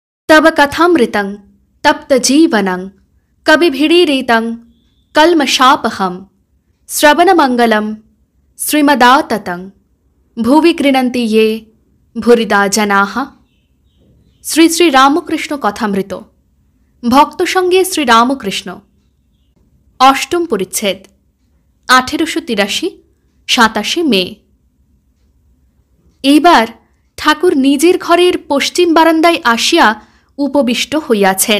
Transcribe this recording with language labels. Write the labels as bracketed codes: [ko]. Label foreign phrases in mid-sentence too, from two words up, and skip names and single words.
[sa] तव कथामृतं तप्तजीवनं कविभिरीरितं कल्मषापहं श्रवणमङ्गलं श्रीमदाततं भुवि गृह्णन्ति ये भूरिदा जनाः। [bn] শ্রী শ্রী রামকৃষ্ণ কথামৃত ভক্ত সঙ্গে শ্রী রামকৃষ্ণ অষ্টম পরিচ্ছেদ 1883 27 মে। এইবার ঠাকুর নিজের ঘরের পশ্চিম বারান্দায় আসিয়া উপবিষ্ট হইয়াছেন।